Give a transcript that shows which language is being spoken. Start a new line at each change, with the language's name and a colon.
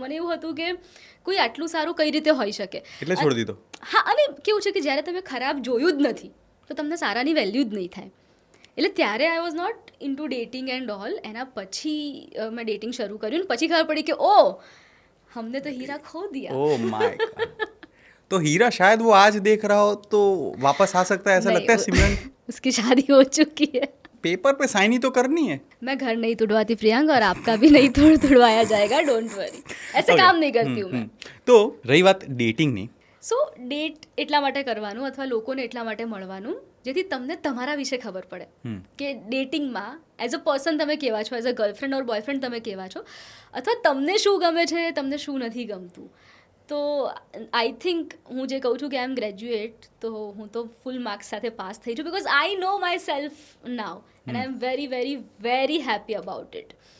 Gujarati: મને એવું હતું કે કોઈ આટલું સારું કઈ રીતે હોઈ શકે. એટલે છોડી દીધો. હા, અને કેવું છે કે જ્યારે તમે ખરાબ જોયું જ નથી તો તમને સારાની વેલ્યુ જ નહીં થાય. એટલે ત્યારે
English: I was not into dating and all.
Gujarati: એના પછી મેં ડેટિંગ શરૂ કર્યું ને પછી ખબર પડી કે ઓ
Hindi: हमने तो हीरा खो दिया.
English: Oh my God.
Hindi: तो हीरा शायद वो आज देख रहा हो तो वापस आ सकता है, ऐसा लगता है सिमरन? उसकी शादी हो चुकी है. पेपर पे साइन ही तो करनी है. मैं घर नहीं तुड़वाती प्रियंक, और आपका भी नहीं तुड़वाया जाएगा,
English: Don't worry.
Hindi: ऐसे
English: Okay.
Hindi: काम नहीं करती हूँ मैं.
Gujarati: તો રહી વાત ડેટિંગની, સો ડેટ એટલા માટે કરવાનું અથવા લોકોને એટલા માટે મળવાનું જેથી તમને તમારા વિશે ખબર પડે કે ડેટિંગમાં
English: as a person
Gujarati: તમે કેવા છો,
English: as a girlfriend or boyfriend
Gujarati: તમે કેવા છો, અથવા તમને શું ગમે છે, તમને શું નથી ગમતું. તો
English: I think
Gujarati: હું જે કહું છું કે
English: I am graduate,
Gujarati: તો હું તો ફૂલ માર્ક્સ સાથે પાસ થઈ છું,
English: Because I know myself now and I am very very very happy about it.